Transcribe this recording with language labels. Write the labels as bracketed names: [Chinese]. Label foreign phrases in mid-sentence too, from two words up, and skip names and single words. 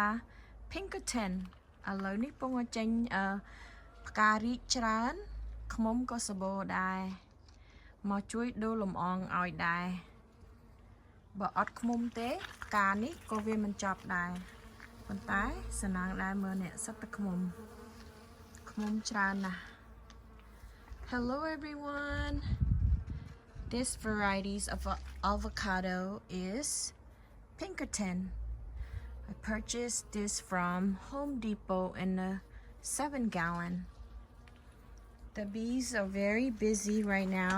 [Khmer] Pinkerton ឥឡូវនេះពងចេញផ្ការីកច្រើនខ្មុំក៏សម្បូរដែរមកជួយដូរលំអងឲ្យដែរបើអត់ខ្មុំទេផ្កានេះក៏វាមិនចប់ដែរប៉ុន្តែសំណាងដែរមើលអ្នកសិតតែខ្មុំច្រើនណាស់ [English] Hello everyone. This varieties of avocado is Pinkerton. I purchased this from Home Depot in a 7-gallon. The bees are very busy right now.